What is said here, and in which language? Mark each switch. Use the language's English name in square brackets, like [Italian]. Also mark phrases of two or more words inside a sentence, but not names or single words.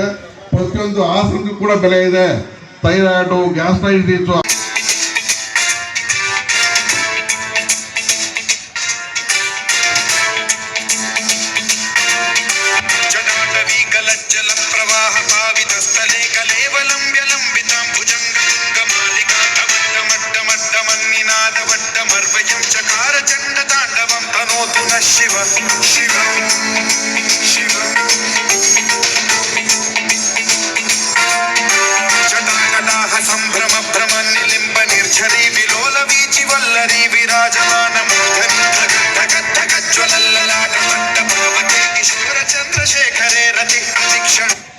[Kannada] ಪ್ರತಿಯೊಂದು ಆಸನಕ್ಕೂ ಕೂಡ ಬೆಲೆ ಇದೆ. ಥೈರಾಯ್ಡು, ಗ್ಯಾಸ್ಟ್ರೈಟಿಸ್, [Sanskrit] ಜಲ ಪ್ರವಾಹ ಪಾವಿತ ಸ್ಥಳೇ ಕಲೇವಲಂಬ್ಯ ಲಂಬಿತಾಂ ಭುಜಂಗ ಮಾಲಿಕಾ ಮಡ್ಡ ಮನ್ನಿನಾದ ವಡ್ಡ ಮರ್ವಯಂ ಚಕಾರ ಚಂಡ ತಾಂಡವಂ ತನೋತು ನ ಶಿವ ಶಿವ ಶಿವ. ಜಟಾಕಟಾಹ ಸಂಭ್ರಮ ಭ್ರಮ ನಿಲಿಂಬ ನಿರ್ಝರಿ ವಿಲೋಲ ವೀಚಿ ವಲ್ಲರಿ ವಿರಾಜಮಾನ ಮೂರ್ಧನಿ ಜ್ವಲಲ್ಲಲಾಟ ಮಟ್ಟ ಪಾವಕೆ ಕಿಶೋರ ಚಂದ್ರಶೇಖರೇ ರತಿ ಪ್ರತಿಕ್ಷಣ.